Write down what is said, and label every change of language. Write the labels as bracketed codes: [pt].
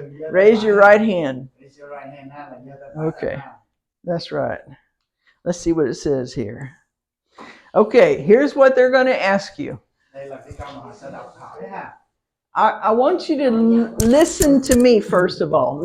[en] Raise your right hand. Okay, that's right. Let's see what it says here. Okay, here's what they're going to ask you. [vi] Đây là cái câu mà họ sẽ đọc hỏi ha. [en] I want you to listen to me first of all.